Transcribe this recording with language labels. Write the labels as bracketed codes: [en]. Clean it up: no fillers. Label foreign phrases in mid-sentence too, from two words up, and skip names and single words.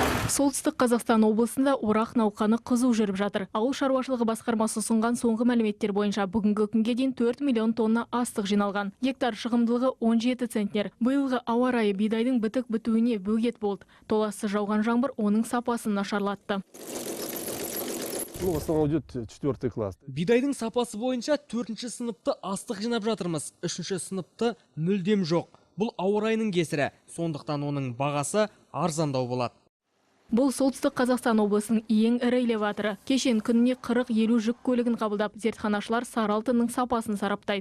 [kk] Солтүстік Қазақстан облысында орақ науқаны қызу жүріп жатыр. Ауыл шаруашылығы басқармасы ұсынған соңғы мәліметтер бойынша бүгінгі күнге дейін 4 миллион тонна астық жиналған. Гектар шығымдылығы 17 центнер. Биылғы ауа райы бидайдың бітік бітуіне бөгет болды. Толассыз жауған жаңбыр оның сапасын нашарлатты. [ru] В основном идет 4 класс. [kk] Бидайдың сапасы бойынша 4-ші сыныпты астық жинап жатырмыз. 3-ші сыныпты мүлдем жоқ. Бұл ауа райының кесірі, сондықтан оның бағасы арзандау болады. Бұл Солтүстік Қазақстан облысының ең ірі элеваторы. Кешен күніне 40-50 жүк көлігін қабылдап, зертханашылар сары алтынның сапасын сараптайды.